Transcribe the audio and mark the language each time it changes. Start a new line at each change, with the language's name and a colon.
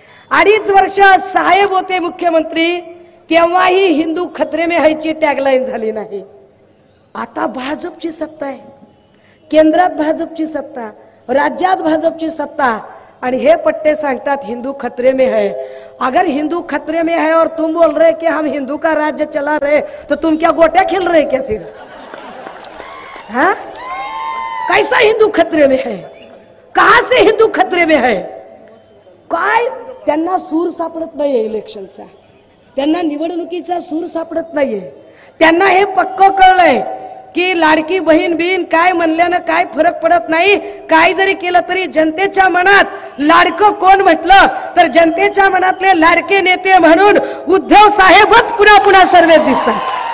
Marathi: 2.5 वर्ष साहेब होते मुख्यमंत्री तेव्हाही
Hindi: हिंदू खतरे में है
Marathi: ची टॅगलाईन झाली नाही. आता भाजपची सत्ता आहे, केंद्रात भाजपची सत्ता, राज्यात भाजपची सत्ता, आणि हे पट्टे सांगतात
Hindi: हिंदू खतरे में है. अगर हिंदू खतरे में है और तुम बोल रहे कि हम हिंदू का राज्य चला रहे, तो तुम क्या गोट्या खेल रहे क्या फिर? हाँ, कैसा हिंदू खतरे में है? कहां से हिंदू खतरे में है?
Marathi: काय त्यांना सूर सापडत नाहीये इलेक्शनचा, त्यांना निवडणुकीचा सूर सापडत नाहीये. त्यांना हे पक्क कळलंय की लाडकी बहीण बिन काय म्हणल्यानं काय फरक पडत नाही. काय जरी केलं तरी जनतेच्या मनात लाडकं कोण म्हटलं तर जनतेच्या मनातले लाडके नेते म्हणून उद्धव साहेबच पुन्हा पुन्हा सर्वेत दिसतात.